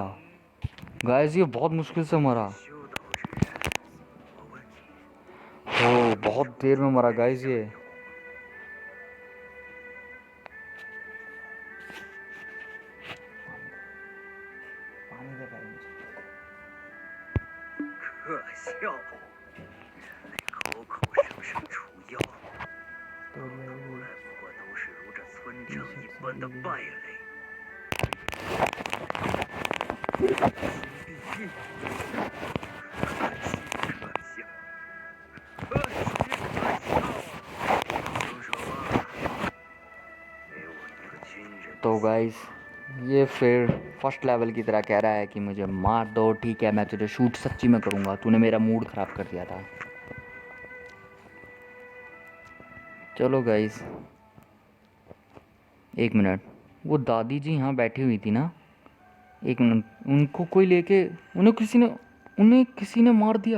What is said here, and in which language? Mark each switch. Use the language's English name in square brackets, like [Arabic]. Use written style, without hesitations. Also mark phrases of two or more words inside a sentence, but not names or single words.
[Hindi] गाइस ये बहुत मुश्किल से मरा, हो बहुत देर में मरा गाइस ये। पानी दे भाई मुझे। [Chinese] 可笑，人类口口声声除妖，到头来不过都是如这村长一般的败类。心必异，可惜可笑啊！动手吧，给我一个军人。 [Hindi] तो गाइस ये फिर [English] first level [Hindi] की तरह कह रहा है कि मुझे मार दो, ठीक है मैं तुझे शूट सच्ची में करूँगा, तूने मेरा मूड ख़राब कर दिया था। चलो गाइस, एक मिनट, वो दादी जी यहाँ बैठी हुई थी ना, एक मिनट, उनको कोई लेके, उन्हें किसी ने मार दिया।